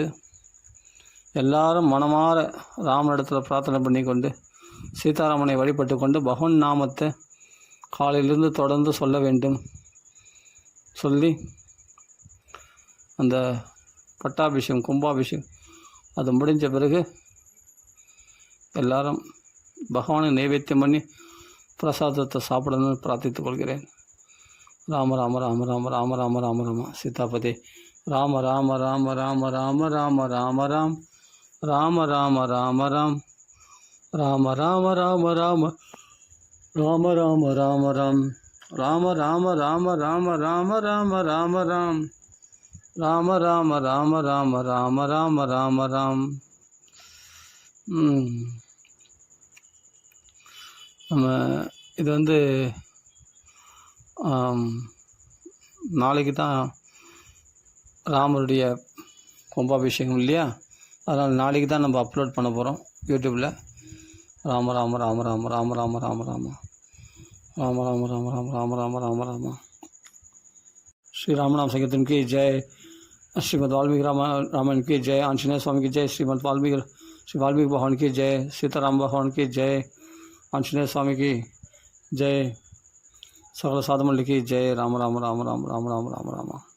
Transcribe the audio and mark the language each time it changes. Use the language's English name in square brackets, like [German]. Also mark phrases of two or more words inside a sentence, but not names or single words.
[Tamil] எல்லாரும் மனமாற ராமனிடத்தில் பிரார்த்தனை பண்ணி கொண்டு சீதாராமனை வழிபட்டு கொண்டு பகவன் நாமத்தை காலையிலிருந்து தொடர்ந்து சொல்ல வேண்டும். சொல்லி அந்த பட்டாபிஷேகம் கும்பாபிஷேகம் அது முடிஞ்ச பிறகு எல்லாரும் பகவானை நைவேத்தியம் பண்ணி பிரசாதத்தை சாப்பிடணும்னு பிரார்த்தித்துக் கொள்கிறேன். ராம ராம ராம ராம ராம ராம ராம ராம சீதாபதே. ராம ராம ராம ராம ராம ராம ராம ராம் ராம ராம ராம ராம் ராம ராம ராம ராம ராம ராம ராம ராம் ராம ராம ராம ராம ராம ராம ராம ராம் ராம ராம ராம ராம ராம ராம ராம ராம். நம்ம இது நாளைக்கு தான் ராமருடைய கும்பாபிஷேகம் இல்லையா? அதனால் நாளைக்கு தான் நம்ம அப்லோட் பண்ண போகிறோம் யூடியூப்பில். ராம ராம ராம ராம ராம ராம ராம ராம ராம ராம ராம ராம ராம ராம ராம ராம. [Hindi] श्री रामनाम संकीर्तन की जय. श्रीमद् वाल्मीकि रामायण की जय. आंजनेय स्वामी की जय. श्री वाल्मीकि भगवान की जय. सीताराम भगवान की जय. आंजनेय स्वामी की जय. सकल साधु मंडली की जय. राम राम राम राम राम राम राम राम.